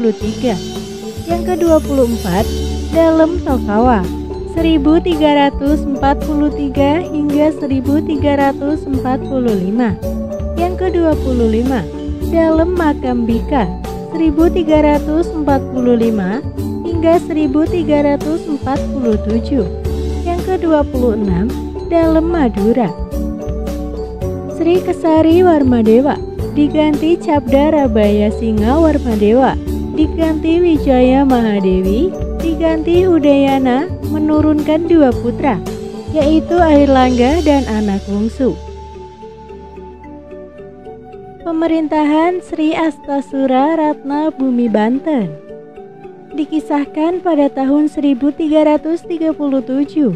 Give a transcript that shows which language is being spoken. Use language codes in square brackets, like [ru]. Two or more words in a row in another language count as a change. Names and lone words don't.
[id] Yang ke-24, Dalem Tokawa 1343 hingga 1345. Yang ke-25, dalam makam Bika 1345 hingga 1347. Yang ke-26, dalam Madura. Sri Kesari Warmadewa diganti Cabda Rabaya Singa Warmadewa, diganti Wijaya Mahadewi, diganti Udayana, menurunkan 2 putra, yaitu Airlangga dan anak bungsu. Pemerintahan Sri Astasura Ratna Bumi Banten dikisahkan pada tahun 1337.